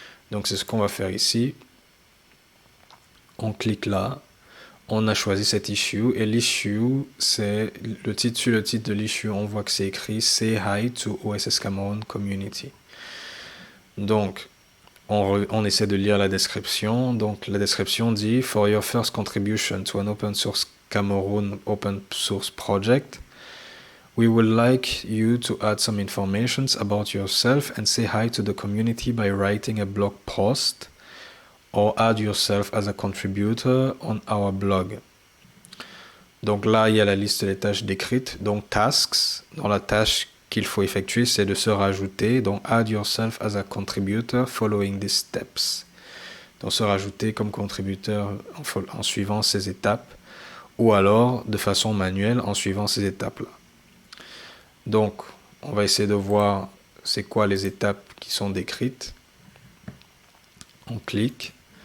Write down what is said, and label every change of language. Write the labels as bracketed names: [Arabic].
[French] Donc c'est ce qu'on va faire ici. On clique là, on a choisi cette issue et l'issue, c'est sur le titre de l'issue, on voit que c'est écrit [English] Say Hi to OSS Cameroun Community. [French] Donc on essaie de lire la description. Donc la description dit [English] For your first contribution to an open source Cameroun open source project, we would like you to add some information about yourself and say hi to the community by writing a blog post or add yourself as a contributor on our blog. [French] Donc là, il y a la liste des tâches décrites. Donc tasks, dans la tâche qu'il faut effectuer, c'est de se rajouter. [English] Donc, add yourself as a contributor following these steps. [French] Donc, se rajouter comme contributeur en suivant ces étapes ou alors de façon manuelle en suivant ces étapes-là. Donc, on va essayer de voir c'est quoi les étapes qui sont décrites. On clique.